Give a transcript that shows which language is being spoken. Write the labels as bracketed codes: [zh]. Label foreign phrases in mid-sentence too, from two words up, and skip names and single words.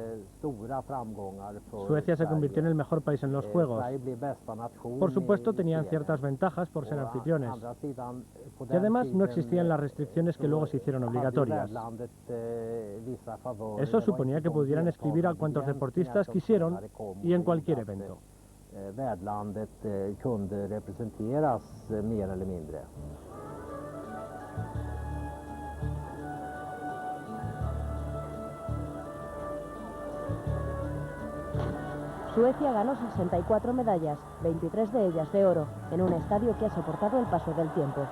[es] Suecia se convirtió en el mejor país en los Juegos. Por supuesto, tenían ciertas ventajas por ser anfitriones. Y además no existían las restricciones que luego se hicieron obligatorias. Eso suponía que pudieran escribir a cuantos deportistas quisieron y en cualquier evento. [sv] Värdlandet kunde representeras mer eller mindre. [es] Suecia ganó 64 medallas, 23 de ellas de oro, en un estadio que ha soportado el paso del tiempo.